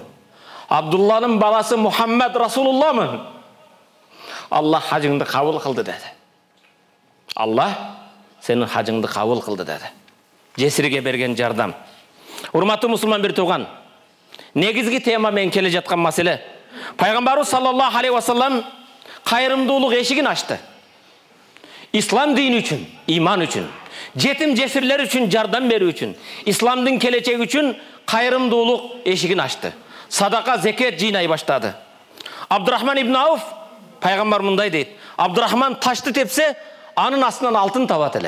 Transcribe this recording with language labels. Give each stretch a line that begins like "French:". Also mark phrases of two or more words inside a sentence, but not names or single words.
Kyrgyz: Абдулланын баласы Мухаммад Расулуллахмын. Аллах хажыңды кабыл кылды" деди. Аллах сенин хажыңды кабыл кылды деди. Жесирге берген жардам. Урматтуу мусулман бир тууган. Негизги тема менен келе жаткан маселе. Пайгамбарыбыз
Arabic: صلى الله عليه وسلم
Kyrgyz: кайрымдуулук эшигин ачты. Ислам дини үчүн, иман үчүн, жетим жесирлер үчүн жардам берүү үчүн, исламдын келечеги үчүн кайрымдуулук эшигин ачты. Садака, зекет жыйнай баштады. Абдурахман ибн Ауф пайгамбар мындай дейт: Абдурахман ташты тепсе, анын астынан алтын табат эле.